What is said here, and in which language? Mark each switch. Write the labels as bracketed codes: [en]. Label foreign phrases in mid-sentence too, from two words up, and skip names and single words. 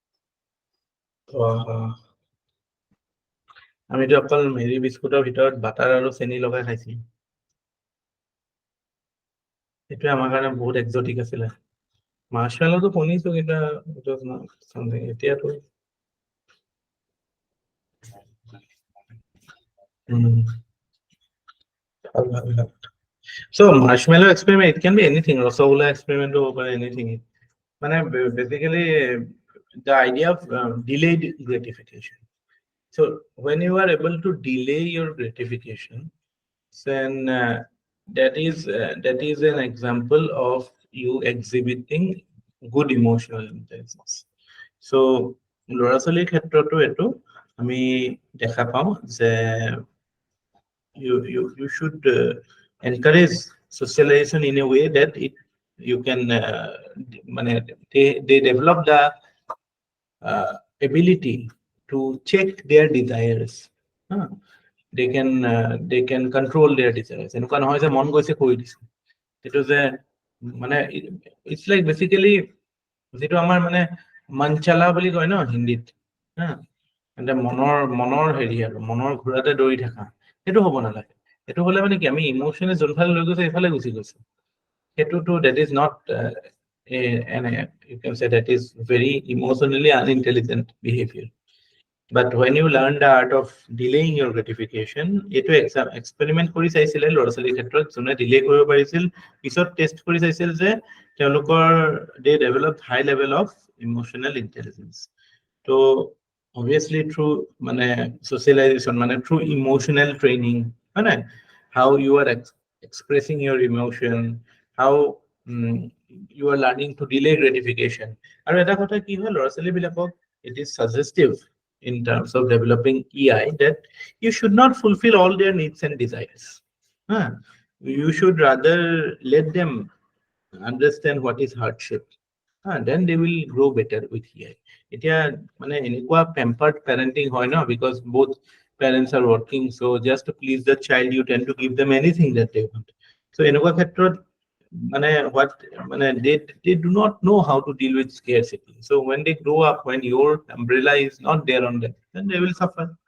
[as] আমিতো অকল মেৰি বিস্কুটৰ ভিতৰত বাটাৰ আৰু চেনি লগাই খাইছিলো। সেইটোৱে আমাৰ কাৰণে বহুত এক্সোটিক আছিলে। মাৰ্চমেলোটো শুনিছো, কিন্তু এতিয়াতো [en] So marshmallow experiment, it can be anything. Rasgulla experiment over anything. Basically, the idea of delayed gratification. So when you are able to delay your gratification, then that is an example of you exhibiting good emotional intelligence. So [as] ল'ৰা ছোৱালীৰ ক্ষেত্ৰতো এইটো আমি দেখা পাওঁ যে [en] you should encourage socialization in a way that you can they develop the ability to check their desires. They can control their desires. [as] এনেকুৱা নহয় যে মন গৈছে কৰি দিছে, সেইটো যে মানে [en] it's like basically [as] যেটো আমাৰ মানে মনচালা বুলি কয় ন হিন্দীত, এটা মনৰ হেৰি আৰু মনৰ ঘোৰাতে দৌৰি থাকা, সেইটো হ'ব নালাগে। সেইটো হলে মানে কি আমি ইমোশনে যোনফালে লৈ গৈছে এইফালে গুচি গৈছে, সেইটোতো [en] that is not you can say that is very emotionally unintelligent behavior. But when you learn the art of delaying your gratification, [as] এইটো এক্সপেৰিমেন্ট কৰি চাইছিলে ল'ৰা ছোৱালীৰ ক্ষেত্ৰত, যোনে ডিলে কৰিব পাৰিছিল, পিছত টেষ্ট কৰি চাইছিল যে তেওঁলোকৰ [en] they developed high level of emotional intelligence. So obviously through socialization, through emotional training, how you are expressing your emotion, how you are learning to delay gratification. [as] আৰু এটা কথা কি হয়, ল'ৰা ছোৱালী বিলাকক [en] it is suggestive in terms of developing EI that you should not fulfill all their needs and desires. You should rather let them understand what is hardship. Then they will grow better with EI. [as] এতিয়া এনেকুৱা [en] pampered parenting [as] হয় ন, [en] because both parents are working, so just to please the child you tend to give them anything that they want. So [as] এনেকুৱা ক্ষেত্ৰত [en] what they do not know how to deal with scarcity. So when they grow up, when your umbrella is not there on them, then they will suffer.